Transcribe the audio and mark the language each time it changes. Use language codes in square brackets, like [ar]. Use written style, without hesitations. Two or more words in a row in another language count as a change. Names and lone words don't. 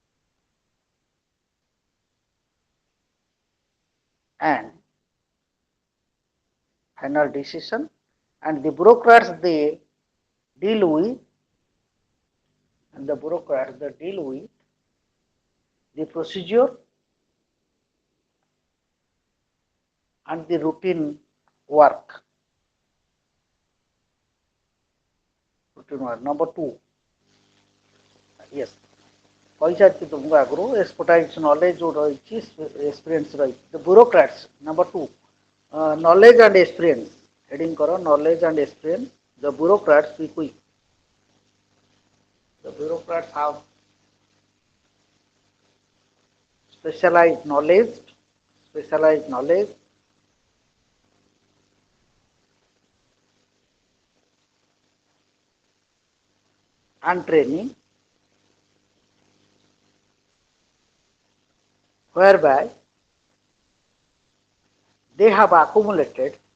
[en] and the bureaucrats they deal with the procedure and the routine work. Number 2, yes, [or] କହିସାରିଛି ତୁମକୁ ଆଗରୁ [en] expertise knowledge [or] ଯୋଉ ରହିଛି [en] experience ରହିଛି the bureaucrats number 2 knowledge and experience heading करो knowledge and experience the bureaucrats be quick the bureaucrats have specialized knowledge and training whereby they have accumulated